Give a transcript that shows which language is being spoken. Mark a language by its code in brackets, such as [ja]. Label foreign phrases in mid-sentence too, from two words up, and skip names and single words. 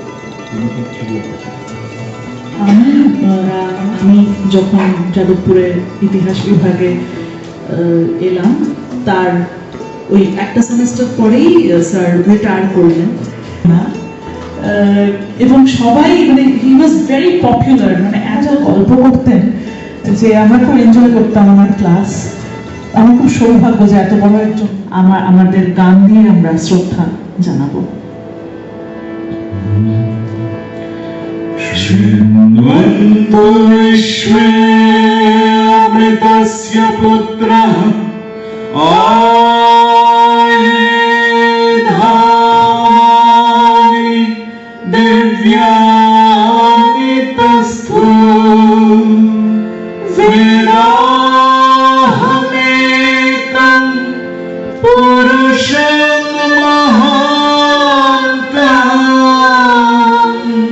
[bn] আমি যখন যাদবপুরের ইতিহাস বিভাগে এলাম, তার ওই একটা সেমিস্টার পরেই স্যার রিটায়ার করলেন না। এবং সবাই মানে [en] he was very popular, [bn] মানে এত গল্প করতেন যে আমরা খুব এনজয় করতাম আমার ক্লাস। আমার খুব সৌভাগ্য যে এত বড় একজন। আমাদের গান দিয়ে আমরা শ্রদ্ধা জানাবো। [sa] विश्वे अमृतस्य पुत्रः आयुधानि दिव्यानि तस्थो वेदाहमेतं पुरुषं महान्तम्